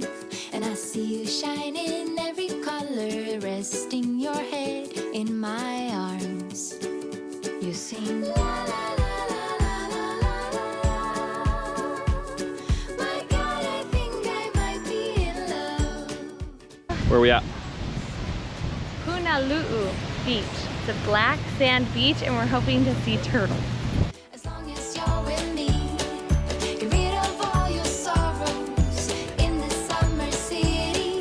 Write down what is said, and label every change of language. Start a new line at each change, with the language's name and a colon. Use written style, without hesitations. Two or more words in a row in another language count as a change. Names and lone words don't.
English: And I see you shine in every color, resting your head in my arms. You sing la la la la la la la. My God, I think I might be in love. Where are we at? Punaluʻu Beach. It's a black sand beach and we're hoping to see turtles. As long as you're with me, get rid of all your sorrows in this summer city.